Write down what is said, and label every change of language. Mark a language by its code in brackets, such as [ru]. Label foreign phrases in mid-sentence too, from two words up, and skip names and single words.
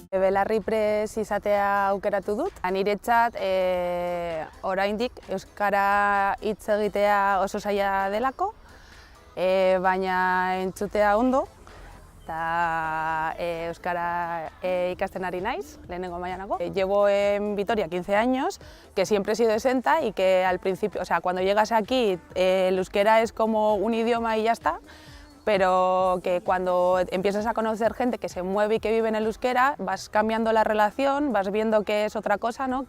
[eu] belarri prest izatea aukeratu dut. Niretzat oraindik euskara hitz egitea oso zaila delako, baina entzutea ondo. Eta euskara ikasten ari naiz, lehenengo mailan. [es] Llevo en Vitoria 15 años, que siempre he sido exenta y que al principio, o sea, cuando llegas aquí el euskera es como un idioma y ya está, pero que cuando empiezas a conocer gente que se mueve y que vive en el euskera, vas cambiando la relación, vas viendo que es otra cosa, ¿no?